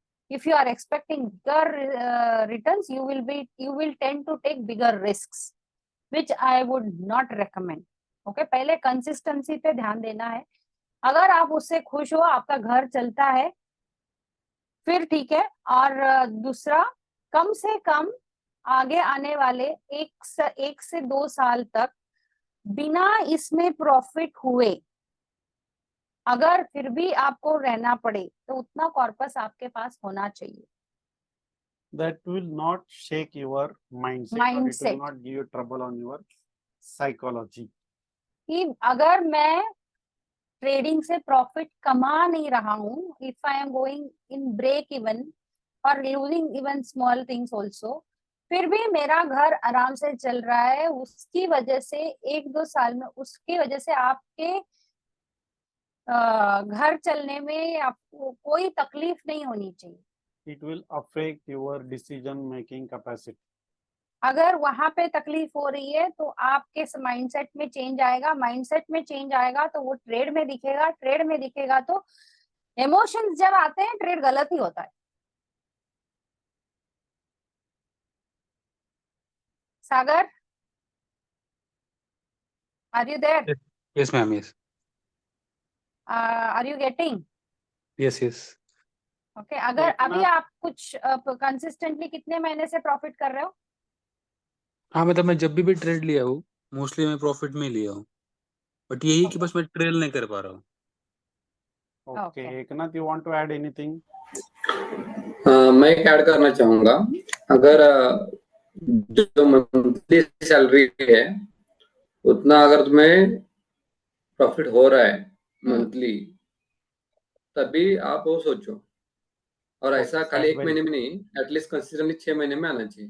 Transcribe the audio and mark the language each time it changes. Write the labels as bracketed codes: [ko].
[en] If you are expecting bigger returns, you will tend to take bigger risks, which I would not recommend. [hi] Okay, पहले consistency पे ध्यान देना है। अगर आप उससे खुश हो, आपका घर चलता है, फिर ठीक है। और दूसरा, कम से कम आगे आने वाले 1 से 2 साल तक बिना इसमें प्रॉफिट हुए अगर फिर भी आपको रहना पड़े, तो उतना कॉर्पस आपके पास होना चाहिए। [en] That will not shake your mindset, or it will not give you trouble on your psychology. [hi] कि अगर मैं ट्रेडिंग से प्रॉफिट कमा नहीं रहा हूँ, [en] if I am going in break even [hi] और [en] losing even small things also, [hi] फिर भी मेरा घर आराम से चल रहा है, उसकी वजह से 1-2 साल में उसकी वजह से आपके घर चलने में आपको कोई तकलीफ नहीं होनी चाहिए। [en] It will affect your decision making capacity. [hi] अगर वहां पे तकलीफ हो रही है, तो आपके माइंडसेट में चेंज आएगा, माइंडसेट में चेंज आएगा तो वो ट्रेड में दिखेगा, ट्रेड में दिखेगा तो इमोशंस जब आते हैं, ट्रेड गलत ही होता है। [en] Sagar, are you there? Yes, ma'am. Yes. Are you getting? Yes, yes. [hi] Okay, अगर अभी आप कुछ कंसिस्टेंटली कितने महीने से प्रॉफिट कर रहे हो? हाँ, मतलब मैं जब भी ट्रेड लिया हूँ, मोस्टली मैं प्रॉफिट में ही लिया हूँ, बट यही कि बस मैं ट्रेल नहीं कर पा रहा हूँ। [en] Okay, Eknath, you want to add anything? [hi] मैं एक ऐड करना चाहूंगा। अगर जो मंथली सैलरी है उतना अगर तुम्हें प्रॉफिट हो रहा है मंथली, तभी आप वो सोचो। और ऐसा खाली 1 महीने में नहीं, एटलीस्ट कंसिस्टेंटली 6 महीने में आना चाहिए।